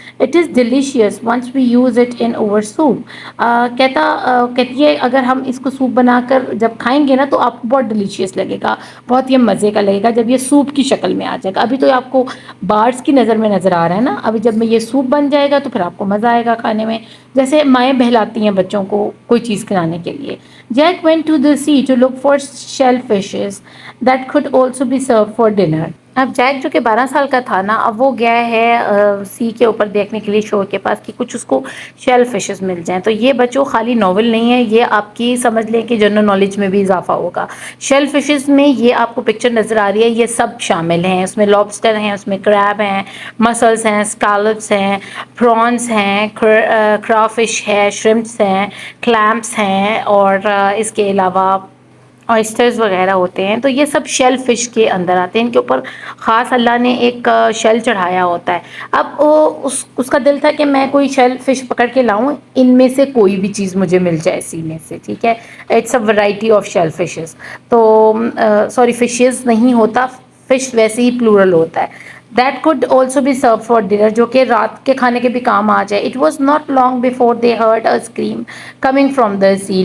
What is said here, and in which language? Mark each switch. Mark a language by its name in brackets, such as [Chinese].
[English] It is delicious once we use it in our soup. [Urdu] کہتی ہے اگر ہم اس کو سوپ بنا کر جب کھائیں گے نا تو آپ کو بہت ڈیلیشیس لگے گا، بہت یہ مزے کا لگے گا جب یہ سوپ کی شکل میں آ جائے گا. ابھی تو آپ کو بارس کی نظر میں نظر آ رہا ہے نا، ابھی جب میں یہ سوپ بن جائے گا تو پھر آپ کو مزہ آئے گا کھانے میں، جیسے مائیں بہلاتی ہیں بچوں کو کوئی چیز کھلانے کے لیے. [English] Jack went to the sea to look for shellfishes that could also be served for dinner. [Urdu] اب جیک جو کہ 12 سال کا تھا نا، اب وہ گیا ہے سی کے اوپر دیکھنے کے لیے شور کے پاس کہ کچھ اس کو شیل فشز مل جائیں. تو یہ بچوں خالی ناول نہیں ہے، یہ آپ کی سمجھ لیں کہ جنرل نالج میں بھی اضافہ ہوگا. شیل فشز میں یہ آپ کو پکچر نظر آ رہی ہے، یہ سب شامل ہیں. اس میں لابسٹر ہیں، اس میں کریب ہیں، مسلس ہیں، اسکالپس ہیں، پرانس ہیں، کرا فش ہے، شرمپس ہیں، کلیمپس ہیں، اور اس کے علاوہ آئسٹرز وغیرہ ہوتے ہیں. تو یہ سب شیل فش کے اندر آتے ہیں. ان کے اوپر خاص اللہ نے ایک شیل چڑھایا ہوتا ہے. اب اس کا دل تھا کہ میں کوئی شیل فش پکڑ کے لاؤں، ان میں سے کوئی بھی چیز مجھے مل جائے سی میں سے. ٹھیک ہے، [English] It's a variety of shellfishes. [Urdu] تو سوری فشز نہیں ہوتا، فش ویسے ہی پلورل ہوتا ہے. [English] that could also be served for dinner، [Urdu] جو کہ رات کے کھانے کے بھی کام آ جائے. [English] It was not long before they heard a scream coming from the sea.